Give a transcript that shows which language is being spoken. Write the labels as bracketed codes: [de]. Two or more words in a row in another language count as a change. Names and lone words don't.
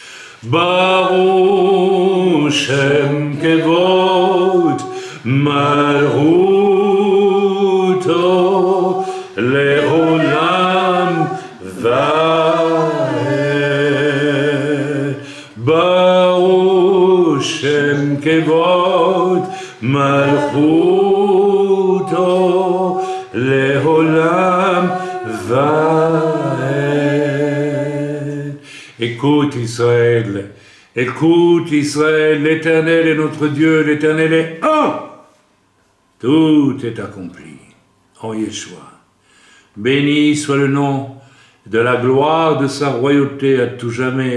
[he] ברוך שם כבוד מלכותו לעולם ועד. ברוך שם כבוד מלכותו לעולם ועד. [fr] Écoute Israël, l'Éternel est notre Dieu, l'Éternel est un. Tout est accompli en Yeshua. Béni soit le nom de la gloire de sa royauté à tout jamais.